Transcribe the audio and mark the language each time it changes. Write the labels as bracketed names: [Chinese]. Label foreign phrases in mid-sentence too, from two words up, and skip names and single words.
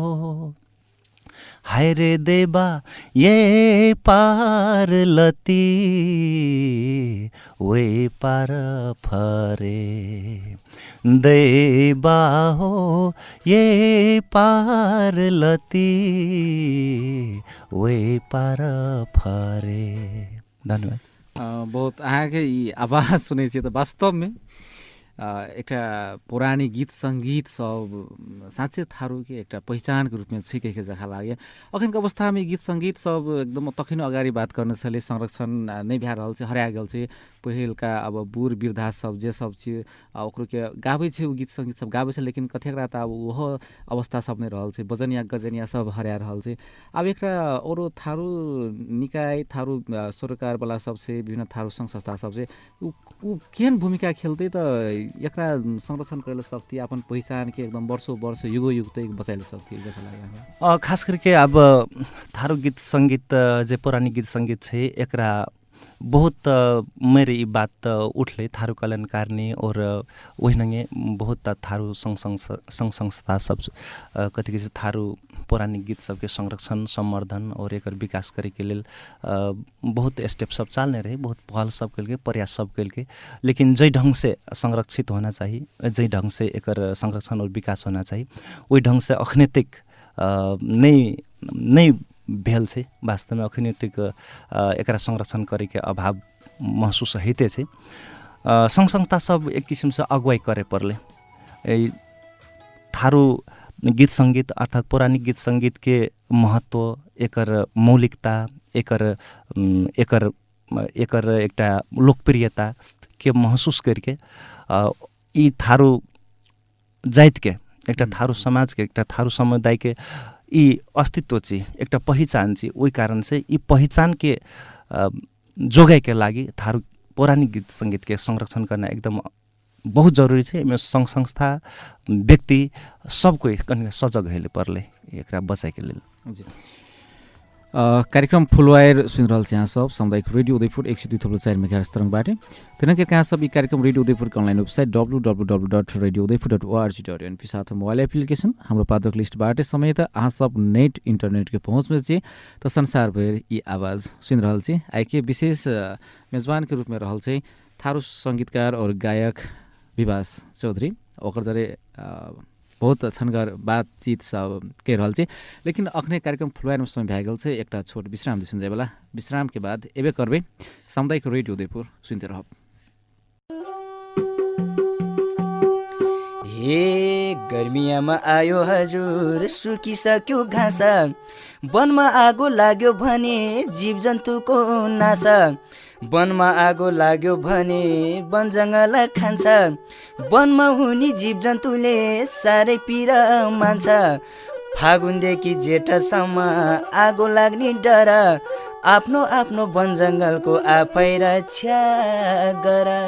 [Kochila Tharu] हाय रे देबा ये पार लती वे पार फरे देबा हो ये पार लती वे पार फरे। धन्यवाद। बहुत अहाँके ई आवाज सुनै छियै त वास्तवमे एउटा पुरानी गीत सङ्गीत सब साँच्चै थारूके एउटा पहिचानको रूपमा छिकेको जखा लाग्यो। अखनको अवस्थामा गीत सङ्गीत सब एकदम तखिनो अगाडि बात गर्न छले संरक्षण नै भए रहल छै हराए गेल छै। पहिलका अब बूढ़ वृद्धा सब जे सब छै ओकरो के गाबै छै उ गीत सङ्गीत सब गाबै छै लेकिन कतेकरा त अब ओहो अवस्था सब नै रहल छै बजनिया गजनिया सब हराए रहल छै। अब एकरा औरो थारू निकाय थारू सरकार वाला सब छै विभिन्न थारू संघ संस्था सब छै उ केहन भूमिका खेल्दै त एकरा संरक्षण करेले सक्ति अपन पहिचान के एकदम वर्षों वर्ष युगो युग तक बचाइले सक्ति जस्तो लाग्यो। खास करके अब थारू गीत संगीत जे पुरानी गीत संगीत छे एकरा बहुत मेरे ई बात उठले थारू कल्याणकारिणी और वही नंगे बहुत थारू संघ संस्था सब कथी के थारू पुरानी गीत सबके संरक्षण संवर्धन और एकर विकास करे के लेल बहुत स्टेप सब चालने रहे बहुत पहल सब के प्रयास सब के लेकिन जै ढंग से संरक्षित होना चाहिए जै ढंग से एकर संरक्षण और विकास होना चाहिए वही ढंग से अखने तक नहीं भेल छै। वास्तव में अखने तक एकरा संरक्षण करे के अभाव महसूस होते छै। संघ संस्था सब एक किसिम से अगुवाई करे परले थारू गीत संगीत अर्थात पौराणिक गीत संगीत के महत्व एकर मौलिकता एकर एकटा लोकप्रियता के महसूस करके ई थारू जाति के एकटा थारू समाज के एकटा थारू समुदाय के ई अस्तित्व चाहिँ एकटा पहिचान चाहिँ ओहि कारण से ई पहिचान के जोगाई के लागि थारू पौराणिक गीत संगीत के संरक्षण करना एकदम बहुत जरूरी है। इसमें संघ संस्था व्यक्ति सबको सजग हेले परले एकरा बचाए के लेल। कार्यक्रम फुलवायर सुन रहल छ यहाँ सब सामुदायिक रेडियो उदयपुर 102.4 मेगाहर्ज तरंगबाट तिनके कहाँ सब ई कार्यक्रम रेडियो उदयपुर के अनलाइन वेबसाइट www.radioudaipur.org.np साथ मोबाइल एप्लिकेशन हाम्रो पादक लिस्टबाट समेत अहाँ सब नेट इंटरनेट के पहुँच में छ त संसार भर ई आवाज सुन रहल छ। आइके विशेष मेजबान के रूप में रहल छ थारू संगीतकार और गायक विभास चौधरी ओकर जरे बहुत छनगर बातचीत सब के रहल छै लेकिन अखने कार्यक्रम फुलवायर में समय भए गेल छै एकटा छोट विश्राम दिसन जाय वाला विश्राम के बाद एबे करबे सामुदायिक रेडियो उदयपुर सुनते रहब। [Nepali] हे गर्मियामा आयो हजुर सुकिसक्यो घाँस वनमा आगो लाग्यो भने जीव जन्तुको नासा वनमा आगो लाग्यो भने वन जङ्गल खान्छ वनमा हुने जीव जन्तुले साह्रै पीडा मान्छ फागुनदेखि जेठसम्म आगो लाग्ने डर आफ्नो आफ्नो वन जङ्गलको आफै रक्षा गर।